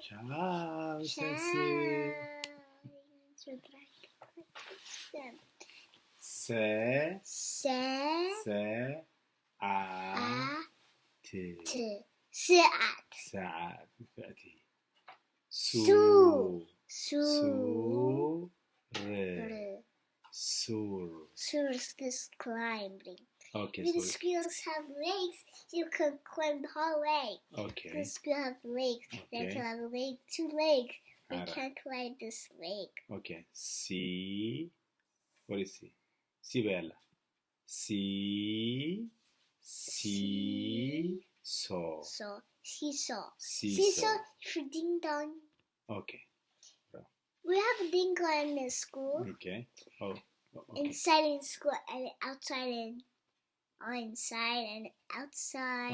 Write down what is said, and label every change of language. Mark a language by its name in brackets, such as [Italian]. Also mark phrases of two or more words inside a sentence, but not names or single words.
[English] Ciao, Cecil. Se, ساعات فأتي سور Sur is climbing. Okay, If the sorry. squirrels have legs, you can climb the whole way. Okay. The squirrels have legs. They Okay. can have two legs. They Alright. can't climb this leg. Okay. Si. What is si? [Italian] Si bella. [English] Si. So. Seesaw Seesaw. for ding dong. Okay. We have a ding dong in school. Okay. Okay. Inside in school and outside and inside and outside.